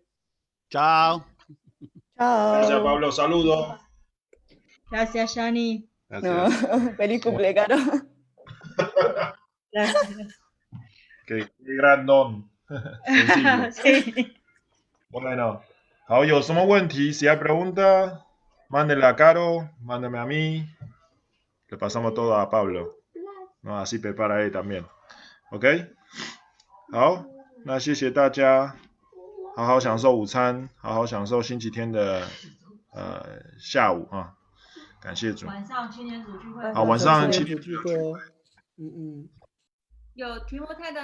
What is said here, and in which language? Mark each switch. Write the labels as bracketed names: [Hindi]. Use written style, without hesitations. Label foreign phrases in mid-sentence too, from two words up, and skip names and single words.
[Spanish] Chao. Chao. Gracias, Pablo. Saludos. Gracias, Yani. No, feliz cumple, Caro. Gracias. Qué gran don. Sencillo. Sí. Bueno, [Chinese] 好，有什么问题？ [Spanish] si hay pregunta, mándele a Caro, mándeme a mí. Le pasamos todo a Pablo. No, así prepara él también. ¿OK？ [Chinese] 好，那谢谢大家，好好享受午餐，好好享受星期天的下午啊！感谢主。晚上青年组聚会。好，晚上青年组聚会哦。嗯。